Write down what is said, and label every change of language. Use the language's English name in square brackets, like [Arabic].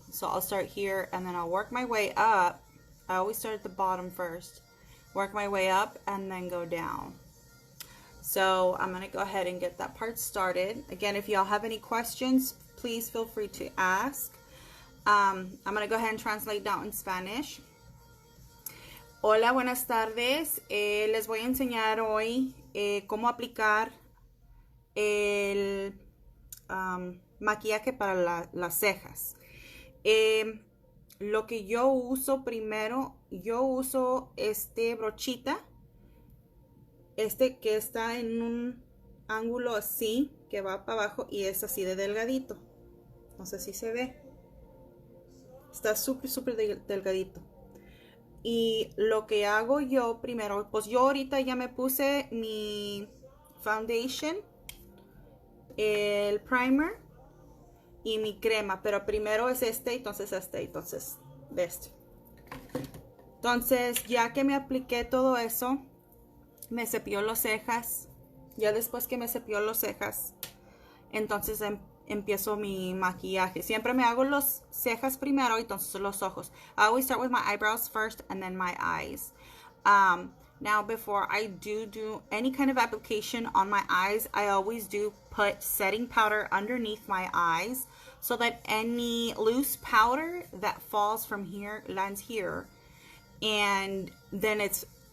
[English] So I'll start here and then I'll work my way up. I always start at the bottom first, work my way up and then go down. So I'm gonna go ahead and get that part started. Again, if y'all have any questions, please feel free to ask. I'm gonna go ahead and translate down in Spanish. [Spanish] Hola, buenas tardes. Les voy a enseñar hoy cómo aplicar el maquillaje para las cejas. Lo que yo uso primero, yo uso este brochita, que está en un ángulo así, que va para abajo y es así de delgadito. No sé si se ve. Está súper delgadito. Y lo que hago yo primero, pues yo ahorita ya me puse mi foundation, el primer y mi crema, pero primero es entonces este. Entonces ya que me apliqué todo eso, me cepilló las cejas. Ya después que me cepilló las cejas, entonces empiezo mi maquillaje. Siempre me hago las cejas primero y entonces los ojos. [English] I always start with my eyebrows first and then my eyes. Now, before I do any kind of application on my eyes, I always do put setting powder underneath my eyes so that any loose powder that falls from here lands here, and then it's